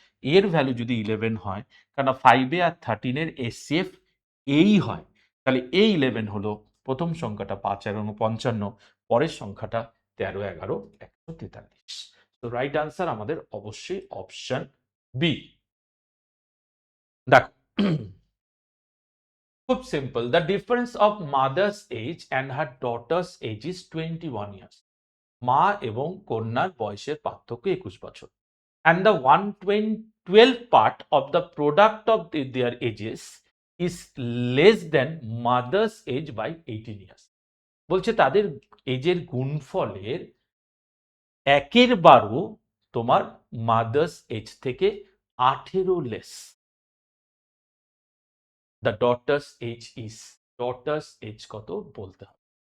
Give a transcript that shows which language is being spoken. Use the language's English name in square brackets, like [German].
[Bangla] এর ভ্যালু যদি 11 হয়, কারণ 5A আর 13 এর এসসিএফ এই হয়, তাহলে এই 11 হলো প্রথম সংখ্যাটা 5, 11, 55, পরের সংখ্যাটা 13, 11, 143। তো রাইট আনসার আমাদের অবশ্যই অপশন বি। দেখো, খুব simple. [English] The difference of mother's age and her daughter's age is 21 years. [Bangla] মা এবং কন্যার বয়সের পার্থক্য 21 বছর। [English] And the 112 part of the product of their ages is less than mother's age by 18 years. [Bangla] বলছে তাদের এজের গুণফলের 1/12 তোমার মাদার্স এজ থেকে 18 less. [English] the daughter's age is, daughter's age [Bangla] কত বলতে হবে।